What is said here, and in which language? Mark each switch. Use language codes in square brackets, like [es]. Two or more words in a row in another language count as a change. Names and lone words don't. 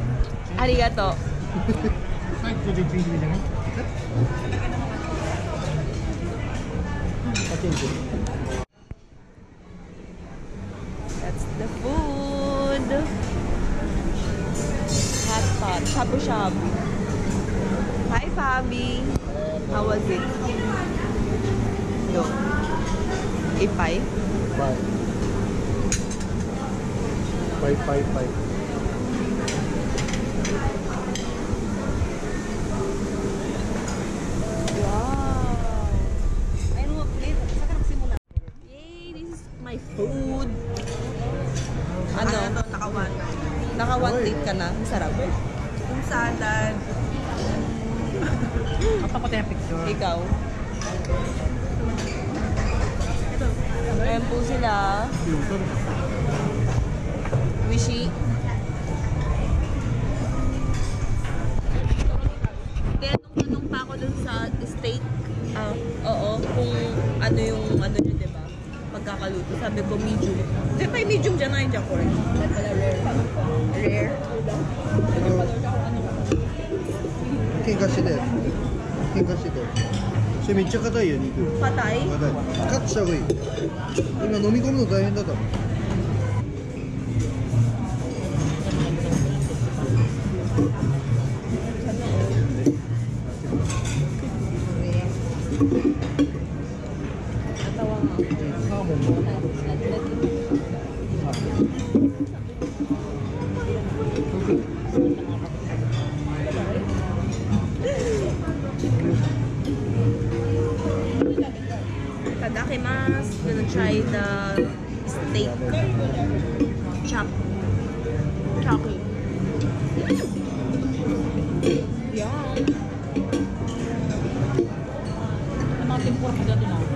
[en] Arigato. That's the food. Hot pot. Shabu-shabu. Hi, Fabi. How was it? No. Ipay? 5. Wow. [tl] Ayun mo, plate. Saan ka nagsimula? Yay! [en] This is my food. [tl] Ano? Naka-one. Naka-one plate ka na. Sarap. Yung salad. Ang tapos yung picture. Ikaw? Ayan po sila. Wishi. Tanong pa ako dun sa steak. Oo. Kung ano yung ano nyo, diba? Pagkakaluto. Sabi ko medium. Di ba yung medium dyan na yung Jack Orange? Pala rare. Rare? [ja] 喧嘩してたよ。喧嘩してたよ。それめっちゃ硬いよ、肉。 [tl] Patay? [ja] 硬い。カットした方がいい。今飲み込むの大変だったもん。 [tl] Natawa nga ako. [ja] サーモンも。 Tadakimasu. [en] Gonna try the steak. Chop. Chocolate. Yum. [tl] Mga tempura pa dito na.